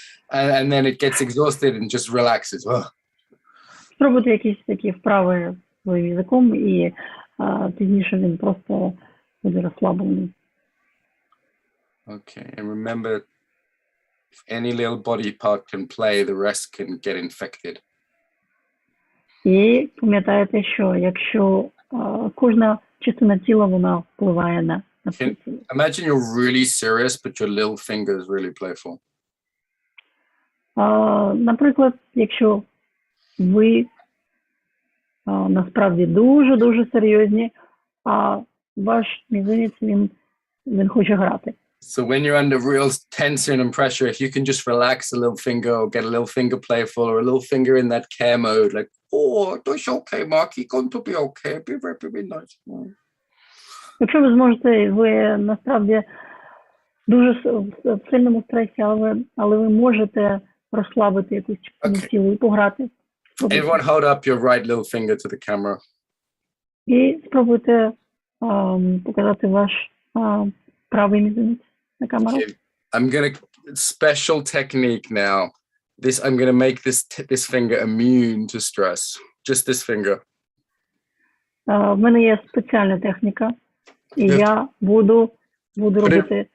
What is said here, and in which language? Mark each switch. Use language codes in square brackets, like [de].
[en] And then it gets exhausted and just relaxes. [uk] Спробуйте якісь такі вправи своїм язиком, і пізніше він просто буде розслаблений. [en] Okay, and remember, if any little body part can play, the rest can get infected. [uk] І пам'ятаєте, що якщо кожна частина тіла, вона впливає на це. [en] Imagine you're really serious, but your little finger is really playful. [uk] Наприклад, якщо ви насправді дуже-дуже серйозні, а ваш мізинець, він хоче грати. [en] So when you're under real tension and pressure, if you can just relax a little finger or get a little finger playful or a little finger in that care mode, like, oh, it's okay, Mark, you're going to be okay, be nice. [uk] Якщо ви зможете, ви насправді дуже в сильному стресі, але ви можете розслабити якусь частину тіла і пограти. [en] Everyone hold up your right little finger to the camera. [uk] І спробуйте показати ваш правий мізинець на камеру. [en] Okay. I'm gonna special technique now. I'm gonna make this finger immune to stress. Just this finger. [uk] В мене є спеціальна техніка, і я буду робити.